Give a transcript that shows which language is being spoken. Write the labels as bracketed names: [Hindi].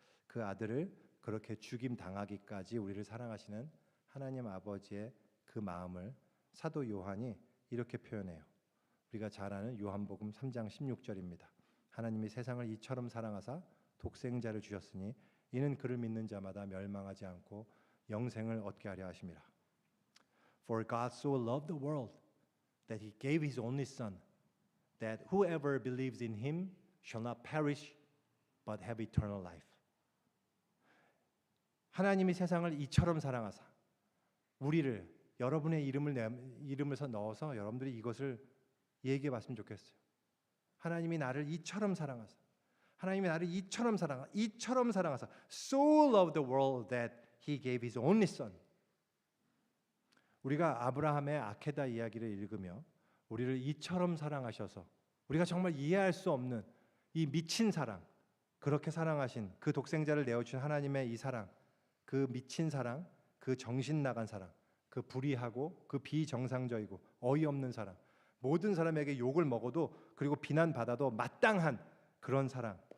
[Korean] 그 아들을 그렇게 죽임 당하기까지 우리를 사랑하시는 하나님 아버지의 그 마음을 사도 요한이 이렇게 표현해요. 우리가 잘 아는 요한복음 3장 16절입니다. 하나님이 세상을 이처럼 사랑하사 독생자를 주셨으니 이는 그를 믿는 자마다 멸망하지 않고 영생을 얻게 하려 하심이라. [English] For God so loved the world that he gave his only son that whoever believes in him shall not perish but have eternal life. [Korean] 하나님이 세상을 이처럼 사랑하사 우리를 여러분의 이름을 넣어서 여러분들이 이것을 얘기해 봤으면 좋겠어요. 하나님이 나를 이처럼 사랑하사, [English] 하나님이 나를 이처럼 사랑하사 so loved the world that he gave his only son. [Korean] 우리가 아브라함의 아케다 이야기를 읽으며 우리를 이처럼 사랑하셔서 우리가 정말 이해할 수 없는 이 미친 사랑, 그렇게 사랑하신 그 독생자를 내어주신 하나님의 이 사랑, 그 미친 사랑, 그 정신 나간 사랑, 그 불의하고 그 비정상적이고 어이없는 사랑, 모든 사람에게 욕을 먹어도 그리고 비난받아도 마땅한 그런 사랑.